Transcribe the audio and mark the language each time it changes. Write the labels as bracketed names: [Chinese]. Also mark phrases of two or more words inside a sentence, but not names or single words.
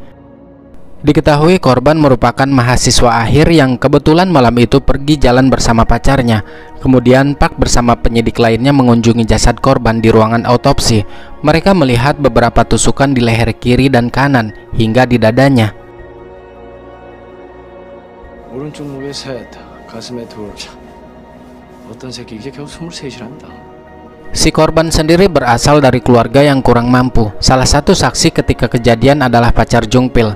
[Indonesian] Diketahui korban merupakan mahasiswa akhir yang kebetulan malam itu pergi jalan bersama pacarnya. Kemudian Park bersama penyidik lainnya mengunjungi jasad korban di ruangan autopsi. Mereka melihat beberapa tusukan di leher kiri dan kanan hingga di dadanya. [Korean] 오른쪽 목에 셋, 가슴에 둘. 어떤 새끼 이제 겨우 23이란다. [Indonesian] Si korban sendiri berasal dari keluarga yang kurang mampu. Salah satu saksi ketika kejadian adalah pacar Jung Pil.